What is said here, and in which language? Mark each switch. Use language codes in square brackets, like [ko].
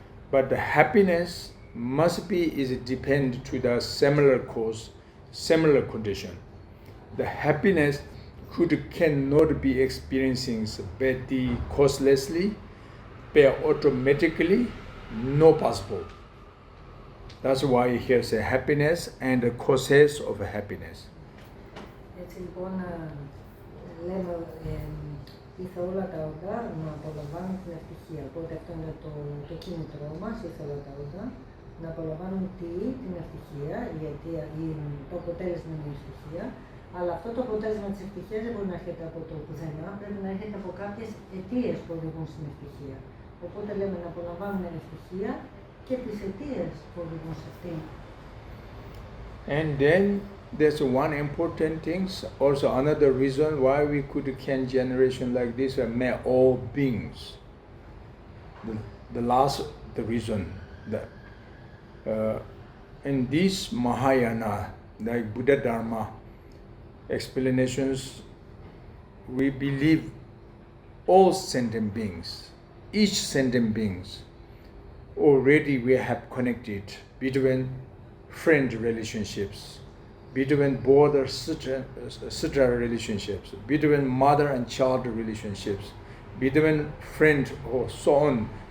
[en] But the happiness must be depend to the similar cause, similar condition. The happiness cannot be experiencing causelessly, but automatically, no possible. That's why here say happiness and the causes of happiness. [el] Έτσι λοιπόν λέμε ήρθε όλα τα όντα να απολαμβάνουν την ευτυχία. Οπότε αυτό είναι το κίνητρό μας, ήρθε όλα τα όντα, να απολαμβάνουν την ευτυχία, γιατί το αποτέλεσμα είναι η ευτυχία. Αλλά αυτό το αποτέλεσμα της ευτυχίας δεν μπορεί να έρχεται από το πουθενά, πρέπει να έρχεται από κάποιες αιτίες που οδηγούν στην ευτυχία. Οπότε λέμε να απολαμβάνουν ευτυχία και τις αιτίες που οδηγούν σε αυτήν. [en] And then there's one important thing, also another reason why we can generation like this, may all beings. The reason that in this Mahayana, like Buddha Dharma explanations, we believe all sentient beings, each sentient beings, already we have connected between friend relationships, between brother sister relationships, between mother and child relationships, between friend or so on.